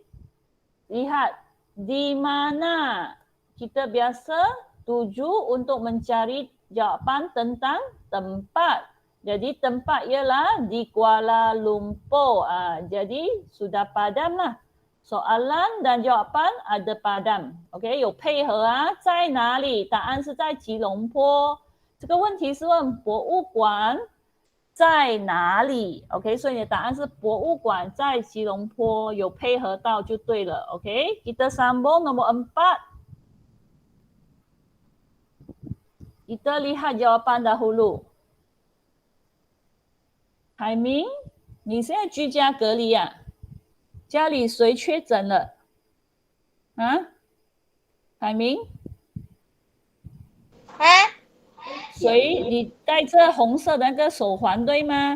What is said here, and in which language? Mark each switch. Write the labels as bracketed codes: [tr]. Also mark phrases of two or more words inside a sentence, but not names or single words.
[ms] Lihat di mana. Kita biasa tuju untuk mencari jawapan tentang tempat. Jadi tempat ialah di Kuala Lumpur. Jadi sudah padamlah. Soalan dan jawapan ada padam ，OK， [zh] 有配合啊，在哪里？答案是在吉隆坡。这个问题是问博物馆在哪里 ？OK， 所以你的答案是博物馆在吉隆坡，有配合到就对了 ，OK。 [ms] Kita sambung nombor 4。Kita lihat jawapan dahulu。 [zh] 海明，你现在居家隔离啊？家里谁确诊了？海明？谁？你戴着红色的那个手环对吗？